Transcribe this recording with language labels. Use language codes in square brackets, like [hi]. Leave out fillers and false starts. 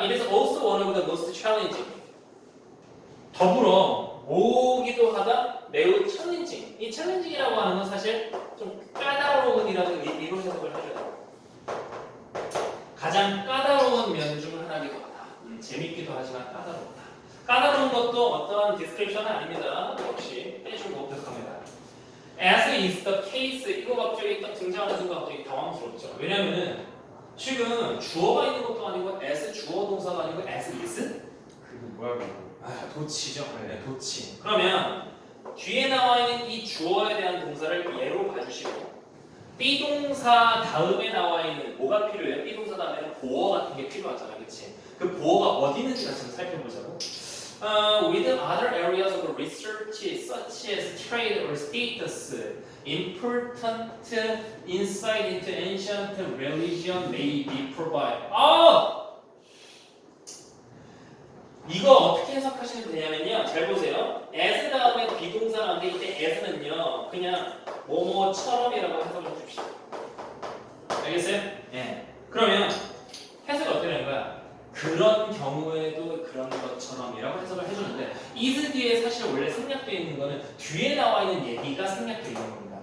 [en] It is also one of the most challenging. [ko] 더불어 오기도 하다 매우 챌린징. 이 챌린징이라고 하는 건 사실 좀 까다로운이라는 이런 해석을 해줘요. 가장 까다로운 면 중 하나이기도 하다. 재밌기도 하지만 까다롭다. 까다로운 것도 어떠한 디스크립션은 아닙니다. 역시 빼주고 부탁합니다. [en] As is the case. [ko] 이거 갑자기 딱 등장하는 순간 갑자기 당황스럽죠. 왜냐면은 지금 주어가 있는 것도 아니고 as 주어 동사가 아니고 [en] as is? [ko] 그게 뭐야 그거? 아, 도치죠. 네, 도치. 그러면 뒤에 나와 있는 이 주어에 대한 동사를 예로 봐주시고 비동사 다음에 나와 있는 뭐가 필요해요? 비동사 다음에는 보어 같은 게 필요하잖아, 그렇지? 그 보어가 어디 있는지 같이 살펴보자고. [en] With other areas of research such as trade or status, important insight into ancient religion may be provided. [ko] 이거 어떻게 해석하시면 되냐면요. 잘 보세요. as 다음에 비동사 나오는데 이때 as는요. 그냥 뭐뭐처럼이라고 해석을 해줍시다. 알겠어요? 예. 그러면 해석이 어떻게 되는 거야? 그런 경우에도 그런 것처럼이라고 해석을 해주는데 is 뒤에 사실 원래 생략되어 있는 거는 뒤에 나와 있는 얘기가 생략되어 있는 겁니다.